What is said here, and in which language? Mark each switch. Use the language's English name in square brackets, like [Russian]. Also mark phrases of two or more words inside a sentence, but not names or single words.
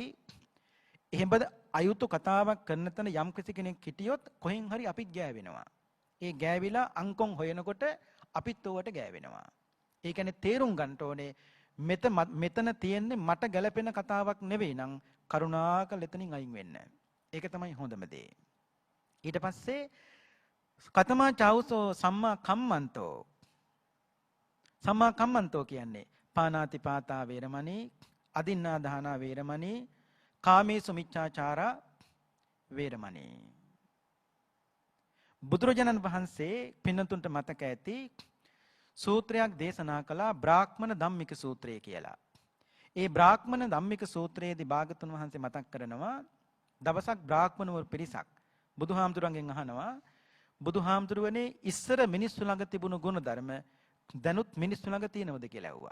[Sinhala] එහෙමද අයුතු කතාවක් කරන තැන යම් කෙනෙක් හිටියොත් කොහෙන් හරි අපිත් ගෑවෙනවා. ඒ ගෑවිලා අංකොන් හොයනකොට අපිත් ඕවට ගෑවෙනවා. ඒ කියන්නේ තේරුම් ගන්න ඕනේ මෙතන තියෙන්නේ මට ගැළපෙන කතාවක් නෙවෙයි නම් කරුණාකර එතනින් අයින් වෙන්න. ඒක තමයි හොඳම දේ. ඊට පස්සේ [Pali] කතමා චෞසෝ සම්මා කම්මන්තෝ. සම්මා කම්මන්තෝ කියන්නේ පානාති පාතා වේරමණී, අදින්නා දානා වේරමණී, කාමේසු මිච්ඡාචාරා වේරමණී. [Sinhala] බුදුරජාණන් වහන්සේ පින්නතුන්ට මතක ඇති සූත්‍රයක් දේශනා කළා බ්‍රාහ්මණ ධම්මික සූත්‍රය කියලා. ඒ බ්‍රාහ්මණ ධම්මික සූත්‍රයේදී භාගතුන් වහන්සේ මතක් කරනවා දවසක් බ්‍රාහ්මණවරු පිරිසක් බුදුහාමුදුරන්ගෙන් අහනවා බුදුහාමුදුරුවනේ ඉස්සර මිනිස්සු ළඟ තිබුණු ගුණ ධර්ම දැනුත් මිනිස්සු ළඟ තියෙනවද කියලා ඇහුවා.